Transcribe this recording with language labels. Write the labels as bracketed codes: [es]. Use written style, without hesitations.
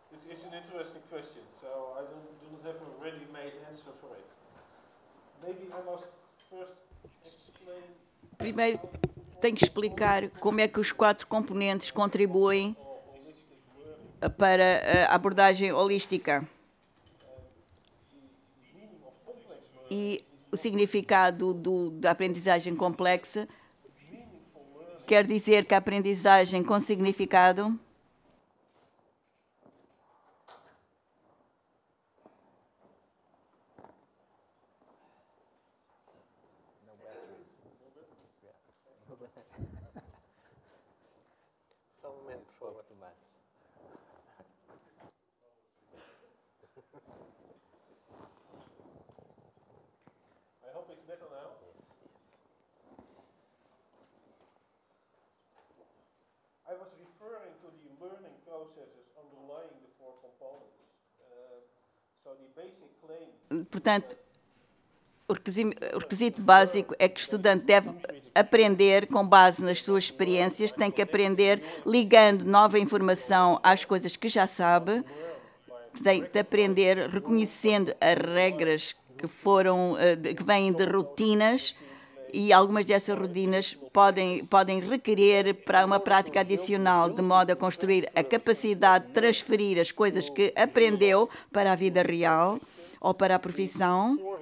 [en] It's an interesting question, so I do not have a ready-made answer for it. Maybe I must first explain. [pt] Primeiro, tenho que explicar como é que os 4 componentes contribuem para a abordagem holística e o significado da aprendizagem complexa. Quer dizer que a aprendizagem com significado Só um momento, por favor. [en] I hope it's better now. Yes. I was referring to the learning processes underlying the 4 components. So the basic claim. [pt] Portanto, o requisito básico é que o estudante deve aprender com base nas suas experiências, tem que aprender ligando nova informação às coisas que já sabe, tem de aprender reconhecendo as regras que vêm de rotinas, e algumas dessas rotinas podem requerer para uma prática adicional, de modo a construir a capacidade de transferir as coisas que aprendeu para a vida real ou para a profissão.